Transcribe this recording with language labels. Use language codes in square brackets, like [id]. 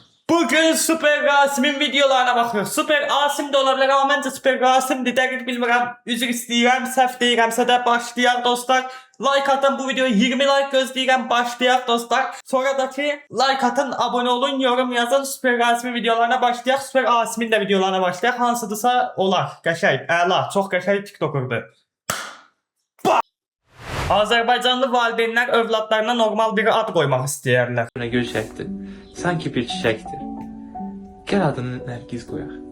[tr] Bugün Super Qasim'in videolarına bakıyoruz. [az] Super Qasim də ola bilər, amma məncə Super Qasimdir. Dəqiq bilmirəm. Üzr istəyirəm, səhv deyirəmsə də başlayaq dostlar. Like atın bu videoya 20 like gözləyirəm. Başlayaq dostlar. Sonradakı like atın, [tr] abone olun, yorum yazın. [az] Super Qasim'in videolarına başlayaq. Super Qasim'in də videolarına başlayaq. Hansıdırsa olar. Qəşəng, əla, çox qəşəng TikTokerdur. Azərbaycanlı valideynlər övladlarına normal bir ad qoymaq istəyirlər. Gül çəkdi. Sanki bir çiçəkdir. Gəl adını Nərgiz qoyaq.